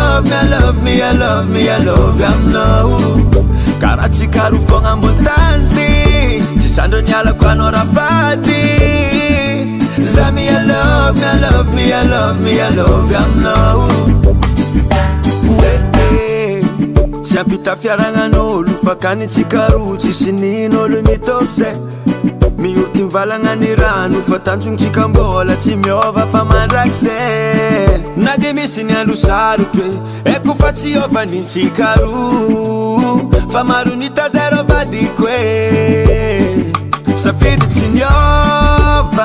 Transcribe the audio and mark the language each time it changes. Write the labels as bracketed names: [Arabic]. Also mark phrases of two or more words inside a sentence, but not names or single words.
[English] I love you aminao. [Malagasy] Karatsika roa fogna ambony tany ty, tsy sandro nialako anao rafady. Za me [English] I love you [Malagasy] aminao. Tsy ampita fiaragnan'olo fa kanitsika roa tsisy nin'olo mitovy zay. Miorky mivalagna ny rano fa tanjonitsika mbola tsy miova fa mandrakizay. Na de misy ny andro sarotry hoe eko fa tsy ovanitsika roa, fa maro nitazero vadiko hoe safidy tsy niova.